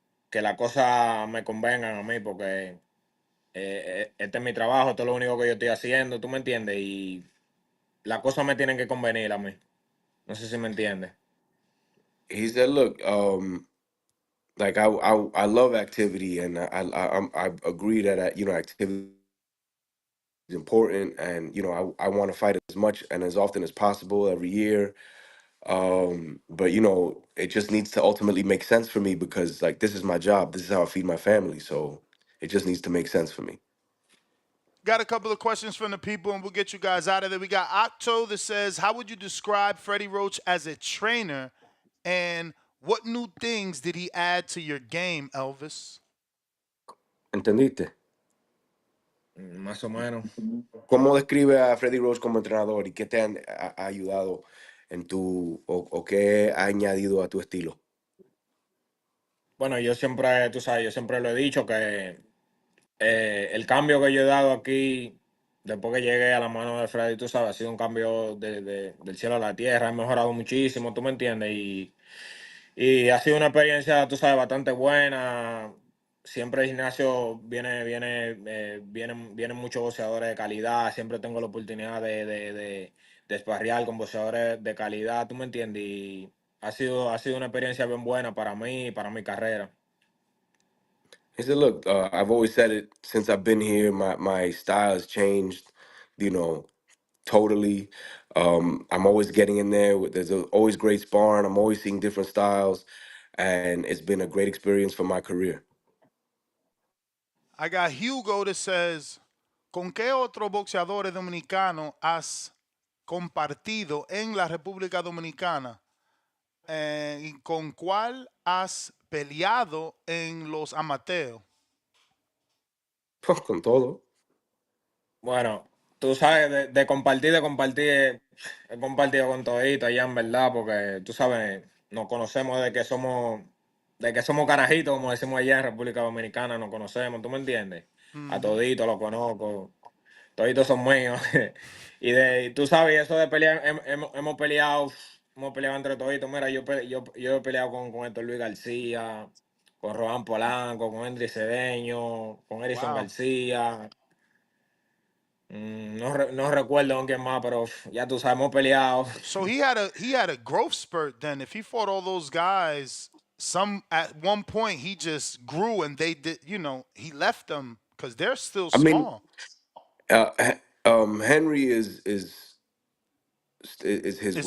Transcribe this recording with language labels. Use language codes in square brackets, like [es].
[es] que la cosa me convengan a mí, porque este es mi trabajo, esto es lo único que yo estoy haciendo, tú me entiendes, y las cosas me tienen que convenir a mí. No sé si me entiendes. [en] He said, "Look, like I love activity, and I agree that activity is important, and I want to fight as much and as often as possible every year. But it just needs to ultimately make sense for me because like this is my job. This is how I feed my family. So it just needs to make sense for me." Got a couple of questions from the people, and we'll get you guys out of there. We got Octo that says, how would you describe Freddie Roach as a trainer, and what new things did he add to your game, Elvis? [es] ¿Entendiste? Más o menos. ¿Cómo describe a Freddie Roach como entrenador y qué te ha ayudado en o qué ha añadido a tu estilo? Bueno, yo siempre, tú sabes, yo siempre lo he dicho que el cambio que yo he dado aquí, después que llegué a la mano de Freddy, tú sabes, ha sido un cambio del cielo a la tierra. He mejorado muchísimo, tú me entiendes. Y ha sido una experiencia, tú sabes, bastante buena. Siempre el gimnasio vienen muchos boxeadores de calidad. Siempre tengo la oportunidad de sparrear con boxeadores de calidad, tú me entiendes. Y ha sido una experiencia bien buena para mí y para mi carrera. [en] He said, "Look, I've always said it since I've been here. My style has changed, you know, totally. I'm always getting in there. There's always great sparring. I'm always seeing different styles, and it's been a great experience for my career." I got Hugo that says, [es] ¿con qué otros boxeadores dominicanos has compartido en la República Dominicana? ¿Y con cuál has peleado en los amateurs? Con todo. Bueno, tú sabes, de compartir, he compartido con todito allá en verdad, porque tú sabes, nos conocemos de que somos carajitos, como decimos allá en República Dominicana, nos conocemos, ¿tú me entiendes? A Ujú. todito los conozco, toditos son míos. Y tú sabes, eso de pelear, hemos peleado entre toditos. Mira, yo he peleado con Héctor Luis García, con Rohan Polanco, con Henry Cedeño, con Erison Wow. García. No recuerdo con quién más, pero ya tú sabes, hemos peleado. [en] So he had a growth spurt then. If he fought all those guys, some at one point he just grew and they did, he left them because they're still I mean, small. Henry is his It's